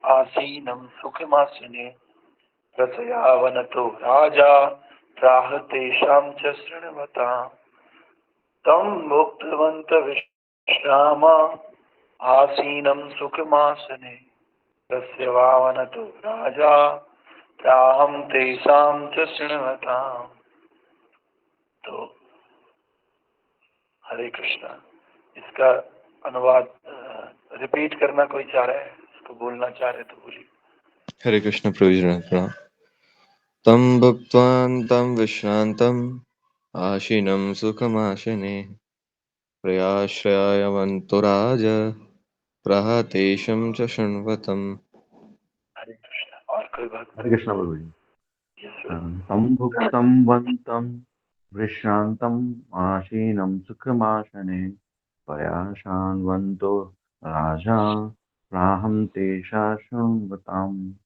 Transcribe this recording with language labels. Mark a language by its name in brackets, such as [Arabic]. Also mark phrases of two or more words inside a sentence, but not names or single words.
[Sanskrit] आसीनं सुखमासने प्रसयावनतो राजा प्राह तेषां च शृण्वताम् तं भुक्तवन्त विश्राम आसीनं सुखमासने प्रसयावनतो राजा प्राहं तेषां च शृण्वताम्। [Hindi] तो हरे कृष्णा, इसका अनुवाद रिपीट करना कोई चाह रहा है, इसको बोलना चाह रहे तो बोलिए। हरे कृष्ण प्रभु। [Sanskrit] तं भुक्त्वान्तं विश्रान्तम् आशीनं सुखमाशने प्रयाश्रयावन्तो राजा प्रहतेशं च शृण्वतम्। [Hindi] हरे कृष्णा। और कोई बात? हरे कृष्ण प्रभु जी। [Sanskrit] तं भुक्तं वन्तं विश्रान्तम् आशीनं सुखमासने पयाशान्वन्तो राजा प्राहं तेषा शृण्वताम्।